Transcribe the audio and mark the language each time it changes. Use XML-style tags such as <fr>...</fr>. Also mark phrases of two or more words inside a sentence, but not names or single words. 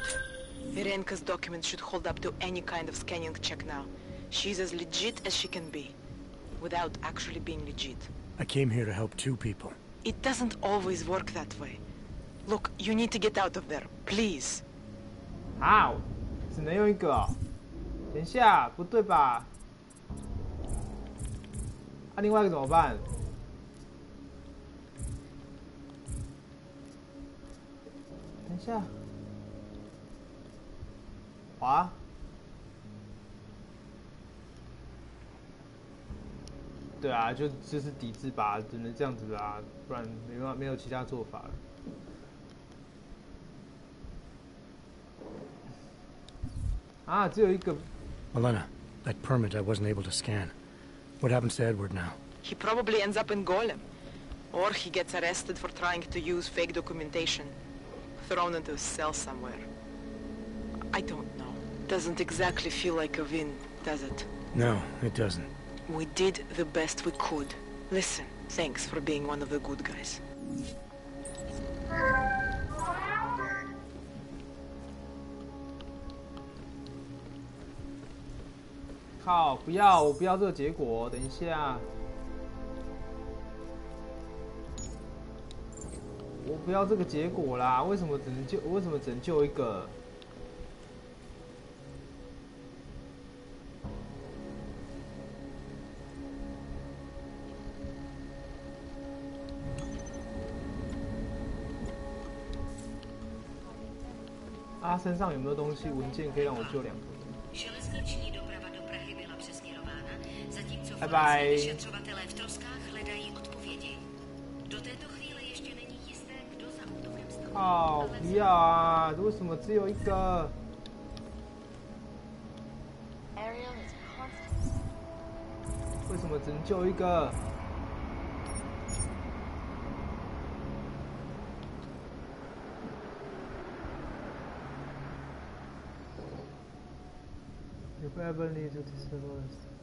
<en>Irenka's documents should hold up to any kind of scanning check now. She's as legit as she can be, without actually being legit. I came here to help 2 people. It doesn't always work that way. Look, you need to get out of there, please. How?</en> <zh>只能用一个哦。等一下，不对吧？另外一个怎么办？等一下，滑。对啊，就是抵制吧，只能这样子啊，不然没有其他做法了。啊，只有一个。</zh> <en>Milena, that permit I wasn't able to scan. What happens to Edward now? He probably ends up in Golem. Or he gets arrested for trying to use fake documentation. Thrown into a cell somewhere. I don't know. Doesn't exactly feel like a win, does it? No, it doesn't. We did the best we could. Listen, thanks for being one of the good guys.</en> <zh>靠！不要，我不要这个结果。等一下，我不要这个结果啦！为什么只能救一个？他身上有没有东西文件可以让我救2个？</zh> <cs>Železniční doprava do Prahy byla přesměrována, zatímco vyšetřovatelé v troskách hledají odpovědi. Do této chvíle ještě není jisté, kdo za útokem stál.</cs> <zh>靠！不要啊！为什么只有一个？为什么只能救一个？</zh> <en>If we ever need to disable this.</en>